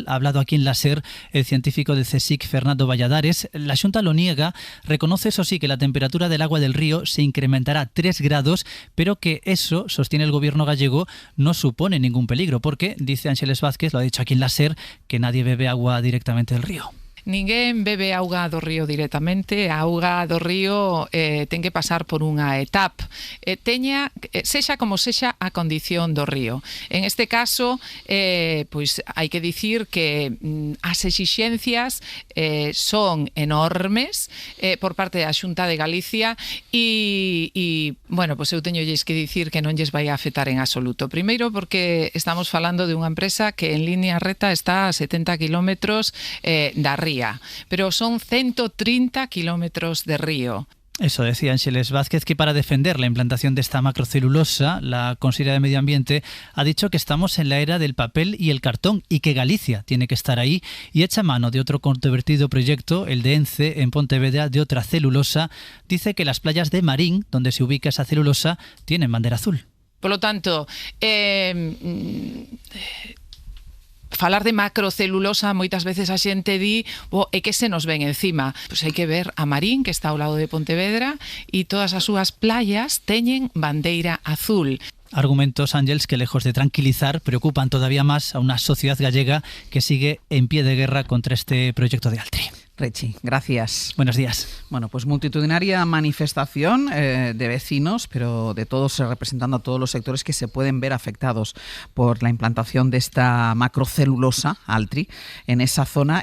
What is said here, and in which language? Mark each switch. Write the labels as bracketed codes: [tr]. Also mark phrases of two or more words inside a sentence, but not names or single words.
[es] Ha hablado aquí en la SER el científico de CSIC, Fernando Valladares. La Xunta lo niega, reconoce eso sí que la temperatura del agua del río se incrementará 3 grados, pero que eso, sostiene el gobierno gallego, no supone ningún peligro, porque, dice Ángeles Vázquez, lo ha dicho aquí en la SER, que nadie bebe agua directamente del río. [gl] Ninguén bebe auga do río directamente, a auga do río ten que pasar por unha etapa, sexa como sexa a condición do río. En este caso, pois hai que dicir que as exixencias son enormes por parte da Xunta de Galicia e bueno, pois eu teñolles que dicir que non lles vai a afectar en absoluto. Primeiro porque estamos falando de unha empresa que en línea recta está a 70 kilómetros da ría, pero son 130 kilómetros de río. [es] Eso decía Ángeles Vázquez, que para defender la implantación de esta macrocelulosa, la consejera de Medio Ambiente ha dicho que estamos en la era del papel y el cartón y que Galicia tiene que estar ahí, y echa mano de otro controvertido proyecto, el de ENCE, en Pontevedra, de otra celulosa. Dice que las playas de Marín, donde se ubica esa celulosa, tienen bandera azul. Por lo tanto, [gl] falar de macrocelulosa moitas veces a xente di é que se nos ven encima. Pois hai que ver a Marín, que está ao lado de Pontevedra, e todas as súas playas teñen bandeira azul. [es] Argumentos, Ángels, que lejos de tranquilizar, preocupan todavía más a una sociedad gallega que sigue en pie de guerra contra este proyecto de Altri. Rechi, gracias. Buenos días. Bueno, pues multitudinaria manifestación de vecinos, pero de todos, representando a todos los sectores que se pueden ver afectados por la implantación de esta macrocelulosa, Altri, en esa zona.